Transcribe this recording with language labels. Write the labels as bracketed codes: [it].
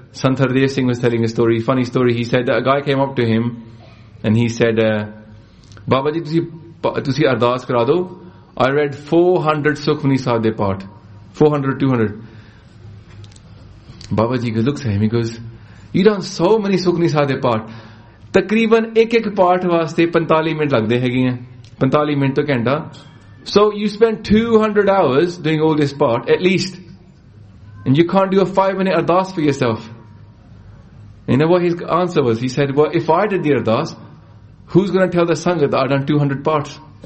[en] Sant Hardeer Singh was telling a story, funny story. He said that a guy came up to him and he said, Baba ji, [pa] tusi ardaas kara do. [en] I read 400 Sukhmani Sahib [pa] de paath. [en] 400, 200. Baba ji looks at him, he goes, you done so many Sukhmani Sahib [pa] de paath. ਤਕਰੀਬਨ ਏਕ ਪਾਠ ਵਾਸਤੇ 45 minute ਲਗਦੇ ਹੈ ਗਏ ਹੈਂ. 45 minute ਤੋ ਘੰਟਾ. [en] So you spend 200 hours doing all this part, at least. And you can't do a 5-minute ardaas for yourself. You know what his answer was? He said, well, if I did the ardaas, who's going to tell the sangha that I've done 200 parts?